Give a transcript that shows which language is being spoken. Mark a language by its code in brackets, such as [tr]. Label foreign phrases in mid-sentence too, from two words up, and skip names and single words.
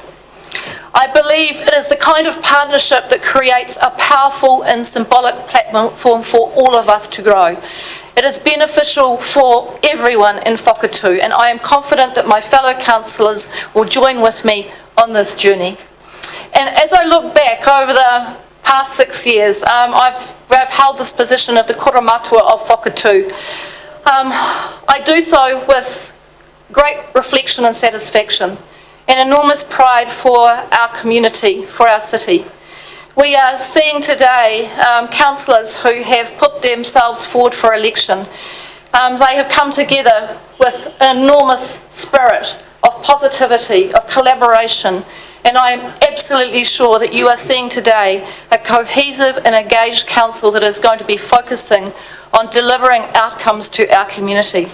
[en] I believe it is the kind of partnership that creates a powerful and symbolic platform for all of us to grow. It is beneficial for everyone in Whakatū, and I am confident that my fellow councillors will join with me on this journey. And as I look back over the past 6 years, I've held this position of the [mi] kura mātua [en] of Whakatū. I do so with great reflection and satisfaction, and enormous pride for our community, for our city. We are seeing today councillors who have put themselves forward for election. They have come together with an enormous spirit of positivity, of collaboration, and I am absolutely sure that you are seeing today a cohesive and engaged council that is going to be focusing on delivering outcomes to our community.